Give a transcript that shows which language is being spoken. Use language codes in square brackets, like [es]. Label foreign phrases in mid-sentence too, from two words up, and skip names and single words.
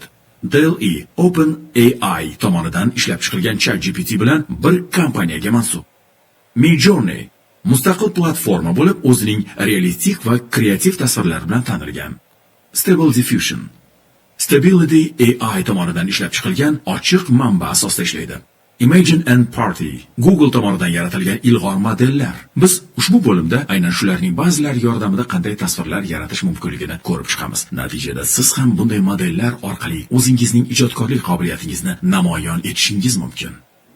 [uz] DALL-E OpenAI tomonidan ishlab chiqilgan ChatGPT bilan bir kompaniyaga mansub. Midjourney mustaqil platforma bo'lib, o'zining realistik va kreativ tasvirlari bilan tanilgan. Stable Diffusion Stability AI tomonidan ishlab chiqilgan ochiq manba asosida ishlaydi. Imagine and Party Google tomonidan yaratilgan ilg'or modellar. Biz ushbu bo'limda aynan shularning ba'zilari yordamida qanday tasvirlar yaratish mumkinligini ko'rib chiqamiz. Natijada siz ham bunday modellar orqali o'zingizning ijodkorlik qobiliyatingizni namoyon etishingiz mumkin.